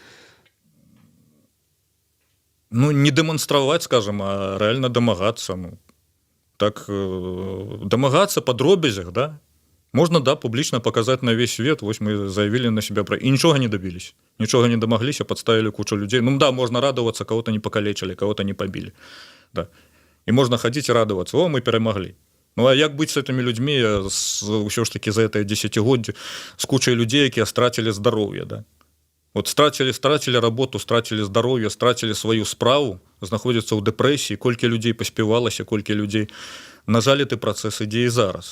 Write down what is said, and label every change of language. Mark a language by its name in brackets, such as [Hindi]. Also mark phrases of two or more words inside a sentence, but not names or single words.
[Belarusian] Ну, не дэманстраваць, скажам, а рэальна дамагацца. Ну, так, дамагацца па дробязях, да? Можна, да, публічна паказаць [Russian] на весь свет, [Belarusian] вось мы заявілі [Russian] на себя [Belarusian] і нічога не дабіліся, нічога не дамагліся, падставілі кучу людзей. Ну, да, можна радавацца, кого-то не пакалечылі, кого-то не пабілі. Да. І можна хадзіць і радавацца, о, мы перамаглі. Ну, а як быць з гэтымі людзьмі, ўсё ж такі за гэтае дзесяцігоддзе, з кучай людзей, якія страцілі здароўе, да? Вот страцілі работу, страцілі здароўе, страцілі сваю справу, знаходзяцца ў дэпрэсіі, колькі людзей паспявалася, колькі людзей, на жаль, гэты працэс ідзе і зараз.